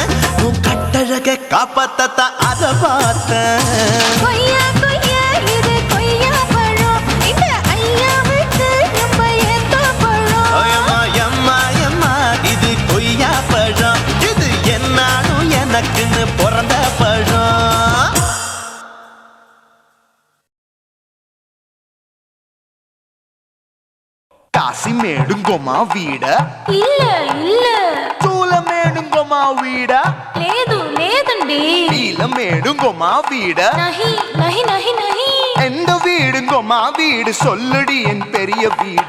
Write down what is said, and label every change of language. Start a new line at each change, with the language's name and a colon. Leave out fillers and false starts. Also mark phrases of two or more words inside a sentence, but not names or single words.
Tamil: உன் கட்டழக காப்பாத்தத்தா அத பார்த்தேன். கொய்யா கொய்யா இது கொய்யா பழம், இந்த ஐயாவுக்கு நம்ம எந்த பழம்? அயம்மா எம்மா எம்மா இது கொய்யா பழம், இது என்னாலும் எனக்குன்னு பிறந்த பழம். காசிமேடுங்கோமா வீடா இல்ல இல்ல சூளைமேடுங்கோமா வீடா
Telugu: లేదు లేదండి.
Tamil: நீலமேடுங்கோமா வீடா
Hindi: नहीं नहीं नहीं नहीं.
Tamil: எந்த வீடுங்கோமா வீடு சொல்லுடி என் பெரிய வீடு